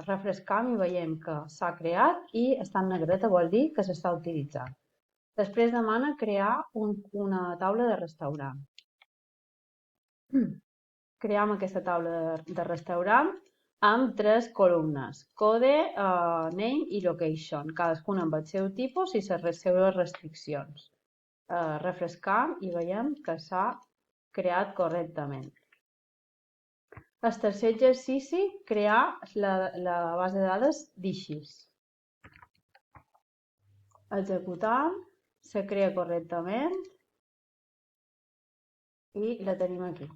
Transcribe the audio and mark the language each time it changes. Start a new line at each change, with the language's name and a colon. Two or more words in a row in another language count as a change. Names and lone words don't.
Catalan: Refrescam i veiem que s'ha creat i està en negreta, vol dir que s'està utilitzant. Després demana crear una taula de restaurant. Cream aquesta taula de restaurant amb 3 columnes,
English: code, name i location,
Catalan: cadascuna amb el seu tipus i les seves restriccions. Refrescam i veiem que s'ha creat correctament. El tercer exercici, crear la base de dades Dishes. Executam, se crea correctament i la tenim aquí.